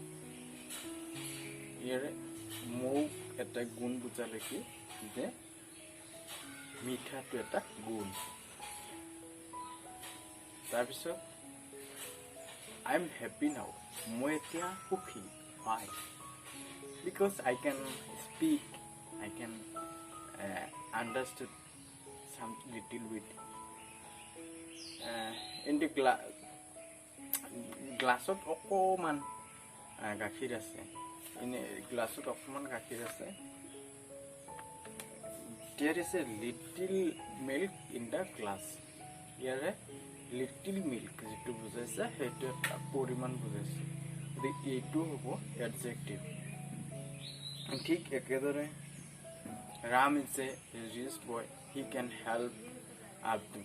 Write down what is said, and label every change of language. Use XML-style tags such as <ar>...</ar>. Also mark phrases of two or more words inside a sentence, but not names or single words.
<as>ইয়াৰে মৌ এটা গুণ বুজালে কি যে মিঠাটো এটা গুণ। তাৰপিছত</as> <en>I am happy now,</en> <as>মই এতিয়া সুখী।</as> <en>Why? Because I can speak, I can understand some little bit. In the</en> <as>গ্লাছত অকণমান গাখীৰ আছে, গ্লাছত অকণমান গাখীৰ আছে।</as> <en>There is a little milk in the glass.</en> <as>ইয়াৰে</as> <en>little milk</en> <as>যিটো বুজাইছে সেইটো এটা পৰিমাণ বুজাইছে, গতিকে এইটো হ'ব এডজেক্টিভ। ঠিক একেদৰে</as> <en>Ram is a rich boy, he can help Abdul.</en>